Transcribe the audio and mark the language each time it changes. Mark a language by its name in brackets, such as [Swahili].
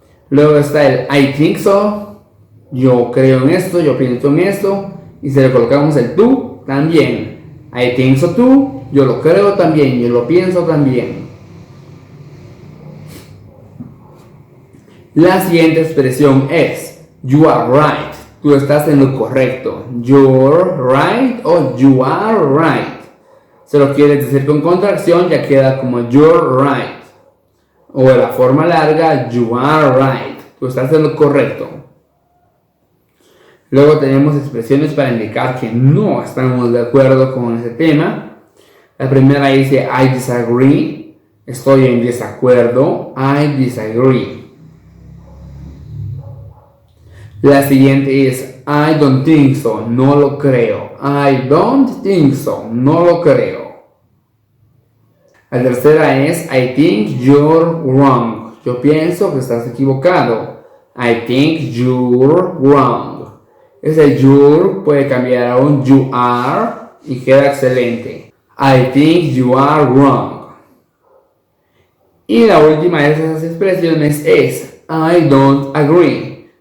[Spanish] Luego está el [English] I think so. [Spanish] Yo creo en esto, yo pienso en esto. Y si le colocamos el tú, también. [English] I think so too. [Spanish] Yo lo creo también, yo lo pienso también. La siguiente expresión es [English] you are right. [Spanish] Tú estás en lo correcto. [English] You're right o you are right. [Spanish] Se lo quieres decir con contracción, ya queda como [English] you're right. [Spanish] O de la forma larga, [English] you are right. [Spanish] Tú estás en lo correcto. Luego tenemos expresiones para indicar que no estamos de acuerdo con ese tema. La primera dice [English] I disagree. [Spanish] Estoy en desacuerdo. [English] I disagree. [Spanish] La siguiente es [English] I don't think so, [Spanish] no lo creo. [English] I don't think so, [Spanish] no lo creo. La tercera es [English] I think you're wrong. [Spanish] Yo pienso que estás equivocado. [English] I think you're wrong. [Spanish] Ese you're puede cambiar a un you are y queda excelente. [English] I think you are wrong. [Spanish] Y la última de esas expresiones es [English] I don't agree.